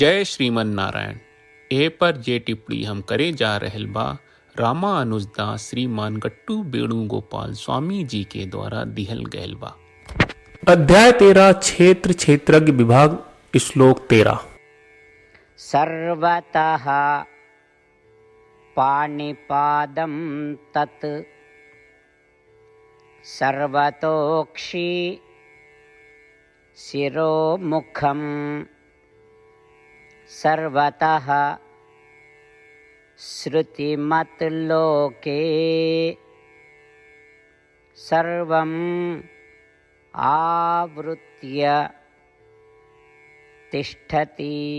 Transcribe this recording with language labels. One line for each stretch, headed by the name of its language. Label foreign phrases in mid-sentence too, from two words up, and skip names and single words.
Bhojpuri: जय श्रीमन नारायण। ए पर जे टिप्पणी हम करे जा रहल बा रामानुजदास श्रीमान गट्टू वेणुगोपाल स्वामी जी के द्वारा दिहल गयल बा। अध्याय 13 क्षेत्र क्षेत्रज्ञ विभाग श्लोक 13।
Sanskrit: सर्वतः पाणिपादं तत् सर्वतोक्षि शिरोमुखं सर्वतः श्रुतिमतलोके सर्वं आवृत्य तिष्ठति।